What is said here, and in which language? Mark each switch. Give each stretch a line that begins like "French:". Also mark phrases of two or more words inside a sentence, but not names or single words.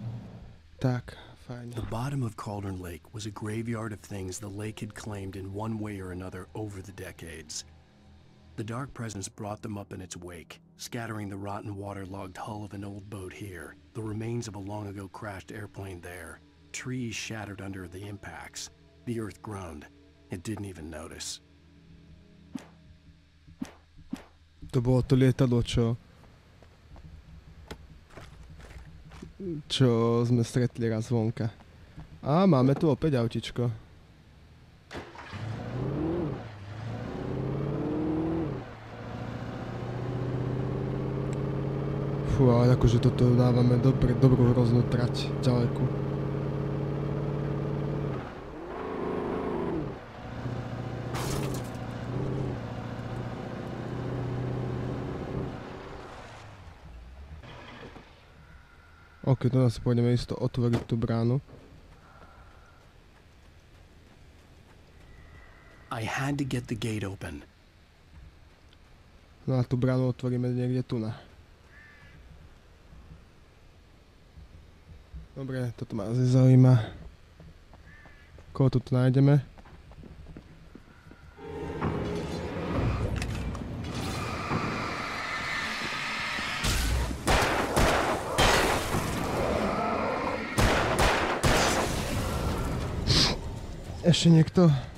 Slovak: Tak, fajn.
English: The bottom of Cauldron Lake was a graveyard of things the lake had claimed in one way or another over the decades. The dark presence brought them up in its wake, scattering the rotten waterlogged hull of an old boat here, the remains of a long ago crashed airplane there, trees shattered under the impacts. The earth groaned. It didn't even notice.
Slovak: To bolo to lietadlo, čo sme stretli raz vonka. A máme tu opäť autičko. Fú, ale akože toto dávame dobrú hroznú trať ďaleko. Ok, to nás pôjdeme isto otvoriť tú bránu.
English: I had to get the gate open.
Slovak: No a tú bránu otvoríme niekde tu na. Dobre, toto ma zaujíma. Koho tu nájdeme? Ešte niekto?